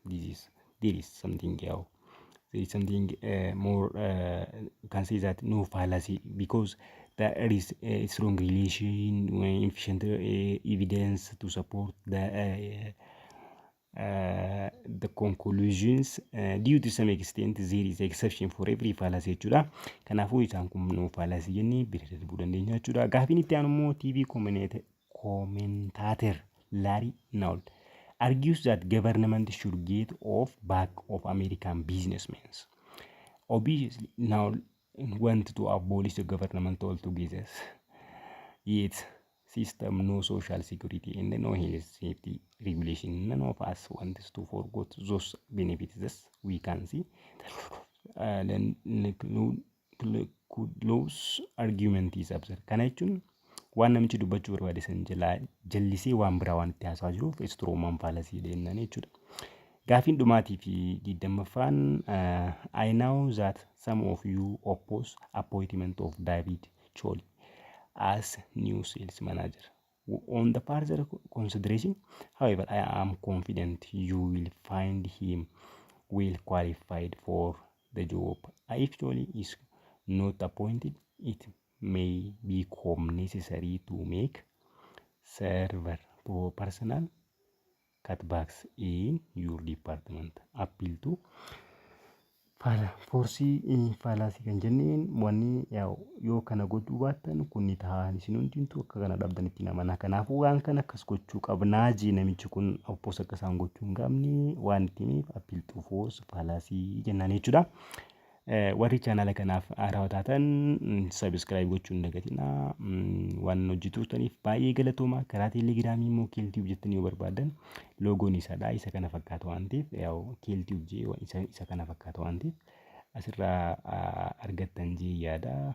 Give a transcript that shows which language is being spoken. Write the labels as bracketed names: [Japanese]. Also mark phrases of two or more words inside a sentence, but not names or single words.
[English] There is something else. there is something more you can say that no fallacy, because there is a strong relation, efficient evidence to support the conclusions. Due to some extent there is exception for every fallacy jechuudha. [Oromo] Kanaafuu isaan kun [English] no fallacy [Oromo] jennee bira darbuu dandeenya jechuudha. Gaafiin itti aanu immoo [English] TV commentator Larry Naul argues that government should get off back of American businessmen. Obviously, Naul want to abolish the government altogether. Yet, system no social security and no health safety regulation. None of us wants to forget those benefits. We can see. Then close argument is absurd. [Oromo] Kana jechuun waan namichi dubbachuu barbaade san jallisee waan biraa waan itti haasaa jiruuf strooman faalasii deemnan jechuudha. Gaafiin dhumaatii fi 20ffaan [English] I know that some of you oppose appointment of David Choli as new sales manager. On the further consideration, however, I am confident you will find him well qualified for the job. If Choli is not appointed, it may become necessary to make server personal cutbacks in your department. Appeal to [Oromo] forsii faalaasii kan jenneen wanni yoo kana gochuu baattan kunni taa'an isin hundintuu akka kana dhabdan itti namana. Kanaafuu waan kana akkas gochuu qabnaa jee namichi kun oppoos akka isaan gochuu hin qabne waan itti himiif [English] appeal to force [Oromo] faalaasii jennaan jechuudha. Warri chaanala kanaaf haaraa taatan subscribe gochuun dagatinaa. Waan hojjetuutaniif baay'ee galatooma. Karaa teelegiraamii immoo keeltiif jettanii yoo barbaadan loogoon isaadha. Isa kana fakkaata waan ta'eef keeltiif jee isa kana fakkaata waan ta'eef asirraa argattan jee yaada.